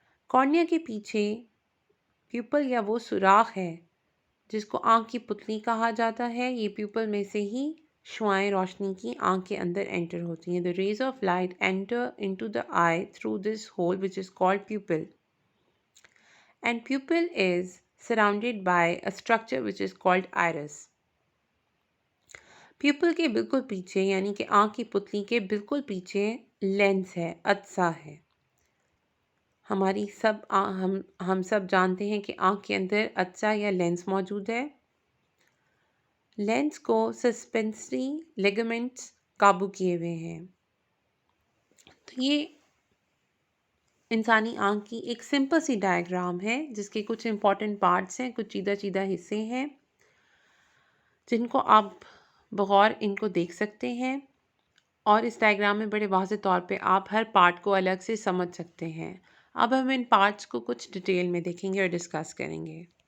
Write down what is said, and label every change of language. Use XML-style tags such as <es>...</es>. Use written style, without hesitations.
<ur>Cornea کے پیچھے people یا وہ سوراخ ہے جس کو آنکھ کی پتلی کہا جاتا ہے۔ یہ پیپل میں سے ہی شعاعیں روشنی کی آنکھ کے اندر انٹر ہوتی ہیں۔</ur> <en>The rays of light enter into the eye through this hole which is called pupil. And pupil is surrounded by a structure which is called iris.</en> <ur>People کے بالکل پیچھے یعنی کہ آنکھ کی پتلی کے بالکل پیچھے لینس ہے، عدسہ ہے۔ ہم سب جانتے ہیں کہ آنکھ کے اندر عدسہ یا لینس موجود ہے۔ لینس کو سسپینسری لیگمنٹس قابو کیے ہوئے ہیں۔ تو یہ انسانی آنکھ کی ایک سمپل سی ڈائیگرام ہے جس کے کچھ امپورٹنٹ پارٹس ہیں، کچھ چیدہ چیدہ حصے ہیں جن کو آپ بغور ان کو دیکھ سکتے ہیں، اور اس ڈائیگرام میں بڑے واضح طور پہ آپ ہر پارٹ کو الگ سے سمجھ سکتے ہیں۔ اب ہم ان پارٹس کو کچھ ڈیٹیل میں دیکھیں گے اور ڈسکس کریں گے۔</ur>